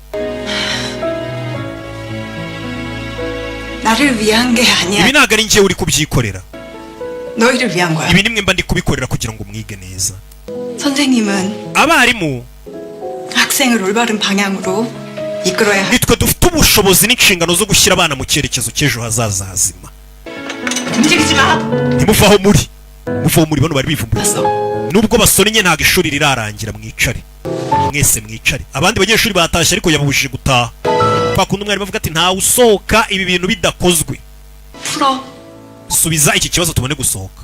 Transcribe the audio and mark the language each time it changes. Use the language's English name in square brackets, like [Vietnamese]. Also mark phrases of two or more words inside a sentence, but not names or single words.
[Korean] 나를 위한 게 아니야. [Kinyarwanda] ibi ntabwo ari njyewe uri kubyikorera. [Korean] 너희를 위한 거야. [Kinyarwanda] ibi nimwe mba ndi kubikorera kugira ngo mwige neza. [Korean] 선생님은 [Kinyarwanda] abarimu [Korean] 학생을 올바른 방향으로 이끌어야 할. [Kinyarwanda] nitwe dufite ubushobozi n'inshingano zo gushyira abana mu cyerekezo cy'ejo hazaza hazima. [Korean] 움직이지 마. [Kinyarwanda] ntimuvaho muri. muvaho muri. bano bari bivumbura. [Korean] 봤어. [Kinyarwanda] nubwo basonnye ntabwo ishuri rirarangira. mwicare. mwese mwicare. Abandi banyeshuri batashye ariko yababujije gutaha. Kwa kundi umwarimu avuga ati ntawe usohoka ibi bintu bidakozwe. Subiza iki kibazo tubone gusohoka.